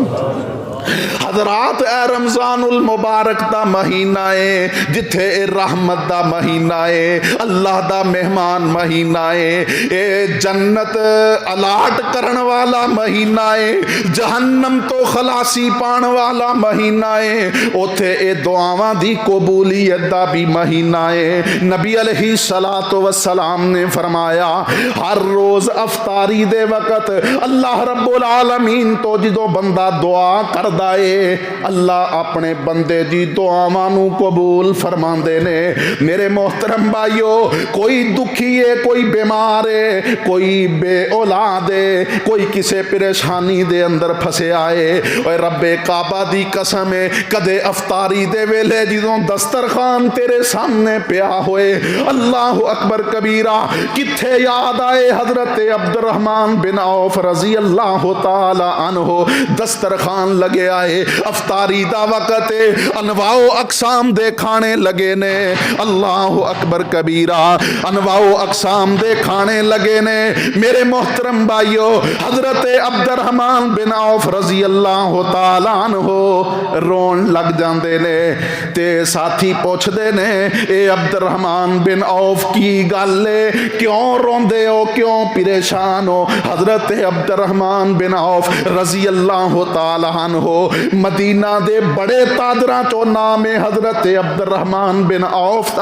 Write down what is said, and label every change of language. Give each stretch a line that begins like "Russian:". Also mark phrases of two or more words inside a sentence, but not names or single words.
Punjabi: حضرات اے رمضان المبارک دا مہینہ ہے، جتھے رحمت دا مہینہ ہے، اللہ دا مہمان مہینہ ہے، اے جنت الاٹ کرن والا مہینہ ہے، جہنم تو خلاصی پان والا مہینہ ہے، اوتھے اے دعاواں دی قبولیت دا بھی مہینہ ہے. नबी
Arabic: عليه الصلاة والسلام
Punjabi: نے فرمایا، ہر روز افطاری دے وقت اللہ رب العالمین تو جدوں بندہ دعا کردا ہے، اللہ اپنے بندے دی دعاواں نوں قبول فرماندے نے. میرے محترم بھائیو، کوئی دکھی ہے، کوئی بیمار ہے، کوئی بے اولاد ہے، کوئی کسی پریشانی دے اندر پھسیا ہے، اور ربِ کعبہ دی قسم ہے، کدے افطاری دے ویلے جدوں دسترخوان تیرے سامنے پیا ہووے,
Arabic: الله أكبر كبيرا,
Punjabi: کتھے یاد آئے حضرت عبدالرحمن بن عوف
Arabic: رضي الله تعالى عنه,
Punjabi: دسترخوان لگے آئے، افطاری دا وقت ہے، انواع اقسام دے کھانے لگے نے,
Arabic: الله أكبر كبيرا,
Punjabi: انواع اقسام دے کھانے لگے نے. میرے محترم بھائیو، حضرت عبدالرحمن بن عوف
Arabic: رضي الله تعالى عنه
Punjabi: رون لگ جاندے نے، تے ساتھی پچھدے نے، اے عبدالرحمن بن عوف کی گل ہے، کیوں روندے ہو، کیوں پریشان ہو? حضرت عبدالرحمن بن عوف
Arabic: رضي الله تعالى عنه
Punjabi: مدینہ دے وڈے تاجراں چوں نام ہے حضرت عبدالرحمن بن عوف دا.